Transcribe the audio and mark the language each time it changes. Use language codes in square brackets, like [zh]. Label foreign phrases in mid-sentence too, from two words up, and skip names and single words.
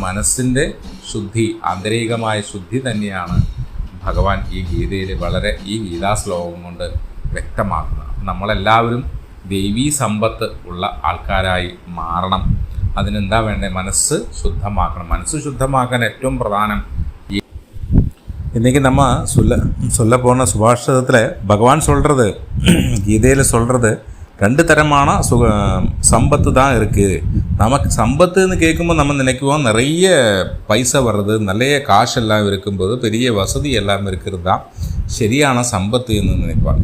[ml] മനസ്സിൻ്റെ ശുദ്ധി, ആന്തരികമായ ശുദ്ധി തന്നെയാണ് ഭഗവാൻ ഈ ഗീതയിൽ ഈ ഗീതാശ്ലോകം കൊണ്ട് വ്യക്തമാക്കുന്നത്. നമ്മളെല്ലാവരും ദൈവീ സമ്പത്ത് ഉള്ള ആൾക്കാരായി മാറണം. അതിനെന്താ വേണ്ടത്? മനസ്സ് ശുദ്ധമാക്കണം. മനസ്സ് ശുദ്ധമാക്കാൻ ഏറ്റവും പ്രധാനം [ta] இன்றைக்கி நம்ம சொல்ல போன சுபாஷிதத்தில் பகவான் சொல்கிறது, கீதையில் சொல்கிறது, ரெண்டு தரமான சம்பத்து தான் இருக்குது. நமக்கு சம்பத்துன்னு கேட்கும்போது நம்ம நினைக்குவோம் நிறைய பைசா வர்றது, நிறைய காசு எல்லாம் இருக்கும்போது பெரிய வசதி எல்லாம் இருக்கிறது தான் சரியான சம்பத்துன்னு நினைப்பாங்க.